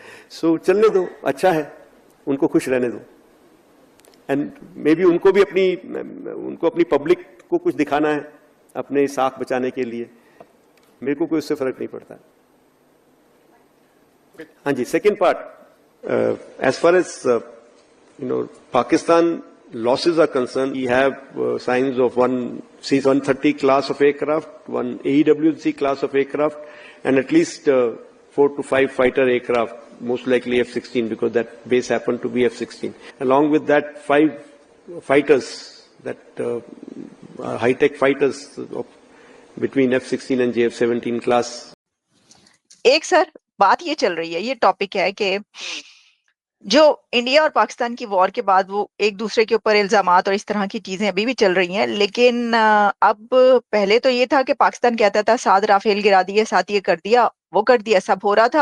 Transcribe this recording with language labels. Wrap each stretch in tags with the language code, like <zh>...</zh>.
<hi>सो चलने दो, अच्छा है, उनको खुश रहने दो।</hi> <en>and may be</en> <hi>उनको अपनी पब्लिक को कुछ दिखाना है अपने साख बचाने के लिए। मेरे को कोई उससे फर्क नहीं पड़ता। हाँ जी,</hi> <en>Second part, as far as Pakistan losses are concerned, we have signs of one C-130 class of aircraft, one AEWC class of aircraft, and at least 4 to 5 fighter aircraft, most likely F-16, because that base happened to be F-16. Along with that, 5 fighters, that high-tech fighters between F-16 and JF-17 class.</en> <hi>एक sir बात ये चल रही है, ये topic है कि जो इंडिया और पाकिस्तान की वॉर के बाद वो एक दूसरे के ऊपर इल्जामात और इस तरह की चीजें अभी भी चल रही हैं। लेकिन अब पहले तो ये था कि पाकिस्तान कहता था 7 राफेल गिरा दिए, 7 ये कर दिया, वो कर दिया, सब हो रहा था।</hi>